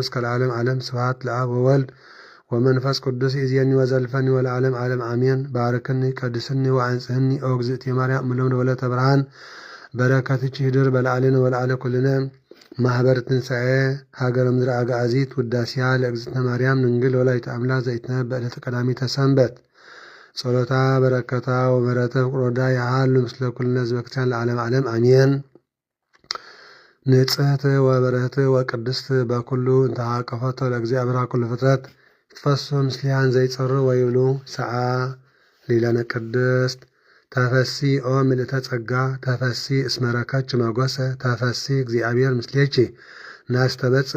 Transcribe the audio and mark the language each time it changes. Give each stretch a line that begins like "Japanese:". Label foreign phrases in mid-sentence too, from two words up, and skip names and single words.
Geez: እስከ ለዓለም ዓለም ስብሐት ለአብ ወወልድ ወመንፈስ ቅዱስ ይእዜኒ ወዘልፈኒ ወለዓለም ዓለም አሜን። ባርክኒ ቀድስኒ ወአንጽህኒ ኦ እግዝእትየ ማርያም እምለምነ ወለተ ብርሃን በረከትኪ ህድር በለዓልነ ወለዓለ ኩልነ ማህበር ትንሣኤ ሀገረ ምድረ አጋዚት ውዳሴያ ለእግዝእትነ ማርያም ድንግል ወላዲተ አምላክ ዘይትነበብ በዕለተ ቀዳሚተ ሰንበት ጸሎታ በረከታ ወምሕረተ ፍቁሮዳ ያሃሉ ምስለ ኩልነ ህዝበ ክርስቲያን ለዓለም ዓለም አሜን። ንጽሕት ወበረህት ወቅድስት በኩሉ እንተሃቀፈቶ ለእግዚአብሔር ኩሉ ፍጥረት ይትፈሱ ምስሊሃን ዘይጸሩ ወይብሉ ሰዓ ሊለነ ቅድስት ተፈሲ ኦ ምልእተ ጸጋ ተፈሲ እስመ ረከብኪ መጎሰ ተፈሲ እግዚአብሔር ምስሌኪ ናስተበጽእ